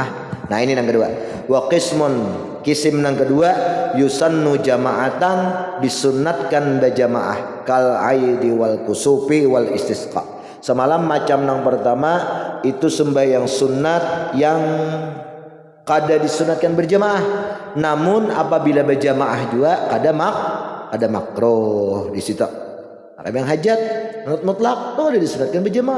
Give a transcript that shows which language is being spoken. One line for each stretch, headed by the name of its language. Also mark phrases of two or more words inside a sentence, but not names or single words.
Banjar: Nah ini yang kedua.
Arabic: وقسم
Banjar: kisim nang kedua
Arabic: يسن جماعة
Banjar: disunatkan berjamaah
Arabic: كالعيد والكسوف والاستسقاء.
Banjar: Semalam macam nang pertama itu sembahyang sunat yang kada disunatkan berjamaah. Namun apabila berjamaah juga ada makruh di situ. Kalau yang hajat menurut mutlak tuh ada disunatkan berjamaah.